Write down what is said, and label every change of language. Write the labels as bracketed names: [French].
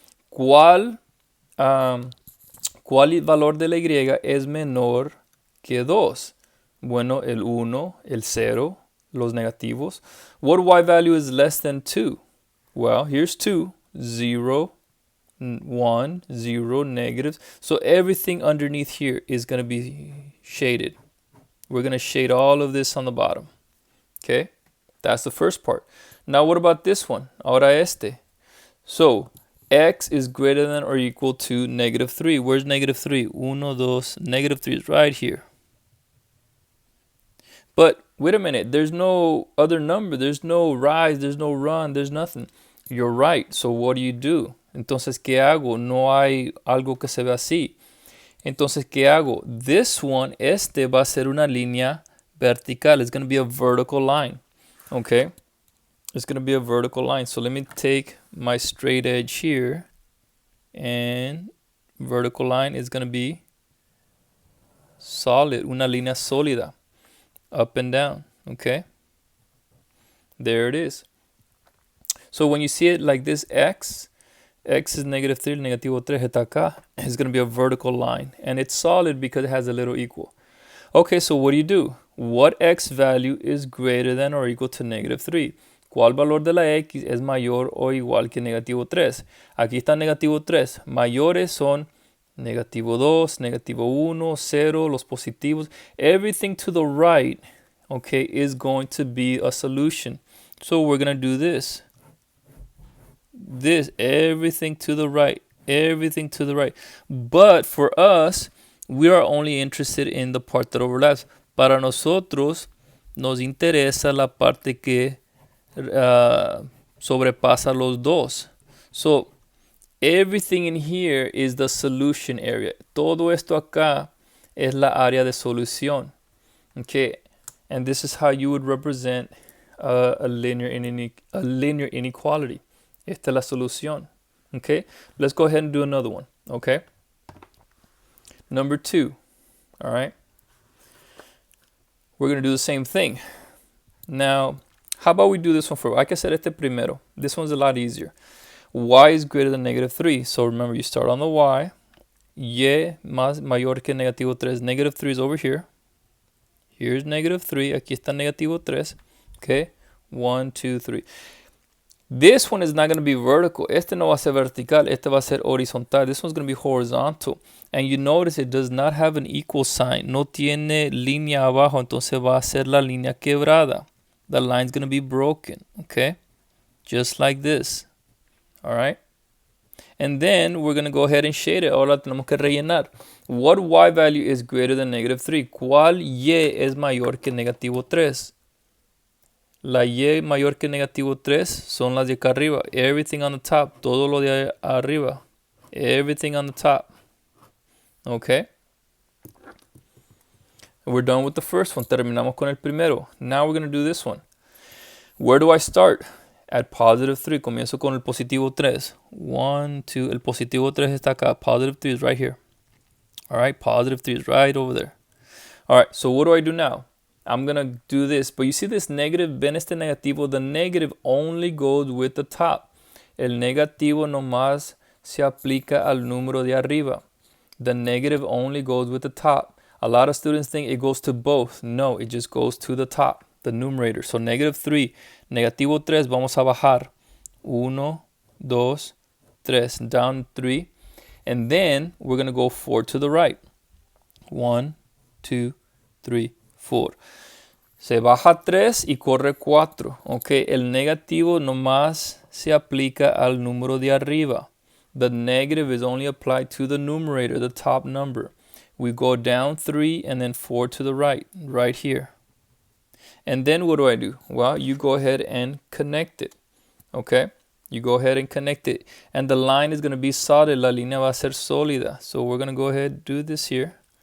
[Spanish] ¿Cuál valor de la y es menor que 2? Bueno, el 1, el 0, los negativos. [English] What y value is less than 2? Well, here's 2, 0, 1, 0, negatives. So everything underneath here is going to be shaded. We're going to shade all of this on the bottom. Okay? That's the first part. Now what about this one? [Spanish] Ahora este. [English] So, x is greater than or equal to negative 3. Where's negative 3? 1, 2, negative 3 is right here. But wait a minute. There's no other number. There's no rise. There's no run. There's nothing. You're right. So what do? [Spanish] Entonces, ¿qué hago? No hay algo que se ve así. Entonces, ¿qué hago? [English] This one, [Spanish] este va a ser una línea vertical. [English] It's going to be a vertical line. Okay? It's going to be a vertical line. So let me take my straight edge here. And vertical line is going to be solid. [Spanish] Una línea sólida. [English] Up and down. Okay? There it is. So when you see it like this, x, x is negative 3, [Spanish] el negativo 3 está acá. [English] It's going to be a vertical line. And it's solid because it has a little equal. Okay, so what do? What x value is greater than or equal to negative 3? [Spanish] ¿Cuál valor de la x es mayor o igual que negativo 3? Aquí está negativo 3. Mayores son negativo 2, negativo 1, 0, los positivos. [English] Everything to the right, okay, is going to be a solution. So we're going to do this. Everything to the right. Everything to the right. But for us, we are only interested in the part that overlaps. [Spanish] Para nosotros, nos interesa la parte que sobrepasa los dos. [English] So, everything in here is the solution area. [Spanish] Todo esto acá es la área de solución. [English] Okay, and this is how you would represent a linear inequality. [Spanish] Esta es la solución. [English] Okay, let's go ahead and do another one. Okay, number 2. All right, we're going to do the same thing. Now, how about we do this one first? [Spanish] Hay que hacer este primero. [English] This one's a lot easier. Y is greater than negative 3. So remember, you start on the y. [Spanish] Y más mayor que negativo 3. [English] Negative 3 is over here. Here's negative 3. [Spanish] Aquí está negativo 3. Okay, 1, 2, 3. [English] This one is not going to be vertical. [Spanish] Este no va a ser vertical. Este va a ser horizontal. [English] This one's going to be horizontal. And you notice it does not have an equal sign. [Spanish] No tiene línea abajo. Entonces va a ser la línea quebrada. [English] The line's going to be broken. Okay, just like this. All right. And then we're going to go ahead and shade it. [Spanish] Ahora tenemos que rellenar. [English] What y value is greater than negative 3? [Spanish] ¿Cuál y es mayor que negativo 3? La y mayor que negativo 3 son las de acá arriba. [English] Everything on the top. [Spanish] Todo lo de arriba. [English] Everything on the top. Okay. We're done with the first one. [Spanish] Terminamos con el primero. [English] Now we're going to do this one. Where do I start? At positive 3. [Spanish] Comienzo con el positivo 3. [English] 1, 2. [Spanish] El positivo 3 está acá. [English] Positive 3 is right here. All right. Positive 3 is right over there. All right. So what do I do now? I'm going to do this. But you see this negative, [Spanish] ven este negativo. [English] The negative only goes with the top. [Spanish] El negativo nomás se aplica al número de arriba. [English] The negative only goes with the top. A lot of students think it goes to both. No, it just goes to the top, the numerator. So negative 3, [Spanish] negativo 3, vamos a bajar. [English] 1, 2, 3, down 3. And then we're going to go 4 to the right. [Spanish] 1, 2, 3, 4. Se baja 3 y corre 4. Okay, el negativo nomás se aplica al número de arriba. [English] The negative is only applied to the numerator, the top number. We go down 3 and then 4 to the right, right here. And then what do? Well, you go ahead and connect it. Okay, you go ahead and connect it. And the line is going to be solid. [Spanish] La línea va a ser sólida. [English] So we're going to go ahead and do this here.